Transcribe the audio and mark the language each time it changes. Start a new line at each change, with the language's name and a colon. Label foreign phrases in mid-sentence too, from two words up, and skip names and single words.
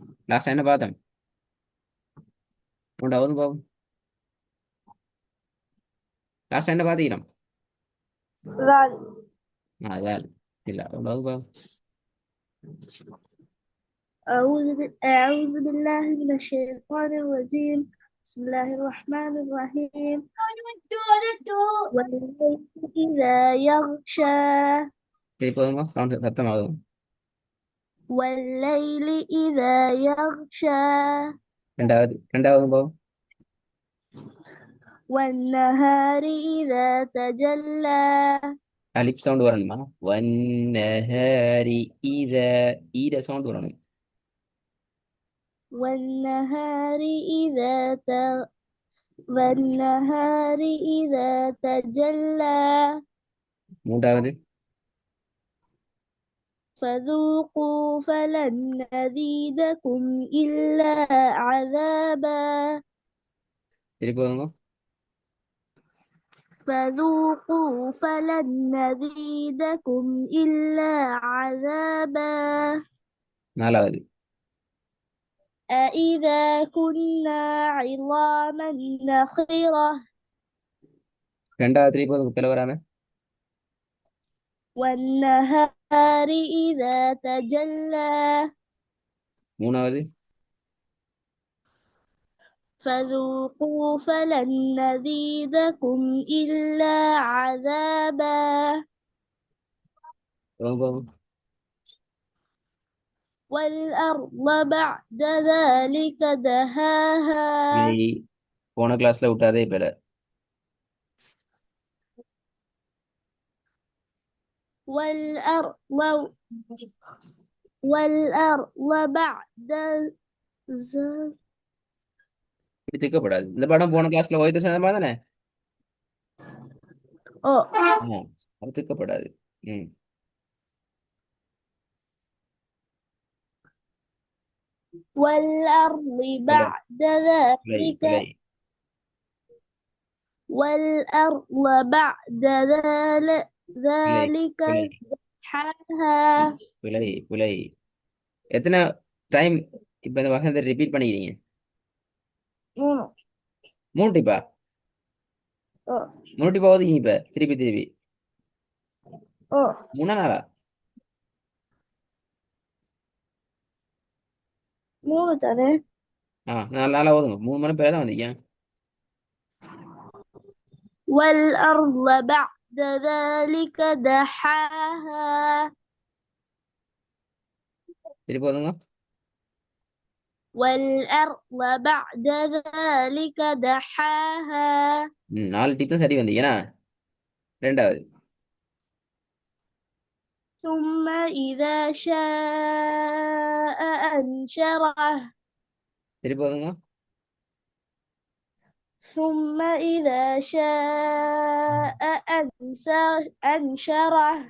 Tamil: லாஸ்ட் என்ன பார்த்தேன் உண்டாவது பாவம். லாஸ்ட் என்ன பார்த்தீங்கன்னா
Arabic: ذال.
Tamil: அதான் இல்ல உண்டாவது பாவம்.
Arabic: أعوذ بالله من الشيطان الرجيم. بسم الله الرحمن الرحيم. والليل إذا يغشى.
Tamil: சரி போதுங்க சவுண்ட் சத்தமாகுது.
Arabic: والليل إذا يغشى.
Tamil: ரெண்டாவது பாவம்.
Arabic: والنهار إذا تجلى.
English: lip sound
Tamil: வரணுமா வன்னஹரி இத ஈர சவுண்ட் வரணும்.
Arabic: والنهار إذا والنهار إذا تجلى.
Tamil: மூன்றாவது.
Arabic: فذوقوا فلن نزيدكم إلا عذابا.
Tamil: சரி போதுங்க.
Arabic: فذوقوا فلن نزيدكم إلا عذابا.
Tamil: நாலாவது.
Arabic: أإذا كنا عظاما نخرة.
Tamil: ரெண்டாவது திருப்பி போதுங்க பிள்ளை வராம.
Arabic: والنهار إذا تجلى.
Tamil: மூணாவது.
Arabic: فذوقوا فلن نزيدكم إلا عذابا.
Tamil: போதும்.
Arabic: والأرض بعد ذلك دهاها.
Tamil: இல்லை போன கிளாஸ்ல விட்டாதே பேர. والأرض والأرض بعد இப்படி திக்கப்படாது. இந்த படம் போன கிளாஸ்ல ஒயிட் சேர்ந்த மாதிரி தானே.
Arabic: أو
Tamil: அது திக்கப்படாது. ம்.
Arabic: والأرض
Tamil: பிழை
Arabic: بعد
Tamil: பிழை
Arabic: ذلك.
Tamil: பிழை
Arabic: والأرض بعد
Tamil: பிழை
Arabic: ذلك
Tamil: பிழை
Arabic: دحاها.
Tamil: பிழை பிழை. எத்தனை டைம் இப்ப இந்த வசனத்தை ரிப்பீட் பண்ணிக்கிறீங்க? மூணு. மூணு டிப்பா? ஓ மூணு டிப்பா ஓதுங்க இப்ப திருப்பி திருப்பி. ஓ மூணா நாளா? மூணு தானே. நாலு நாளா ஓதுங்க. 3 மணி பேர் தான் வந்தீங்க.
Arabic: والأرض بعد ذلك دحاها.
Tamil: திருப்பி ஓதுங்க.
Arabic: والأرض بعد ذلك دحاها.
Tamil: 4 டிப் தான் சரி வந்தீங்கன்னா. ரெண்டாவது.
Arabic: ثم إذا شاء أنشره.
Tamil: திருப்பி ஓதுங்க.
Arabic: ثم إذا شاء أنشره.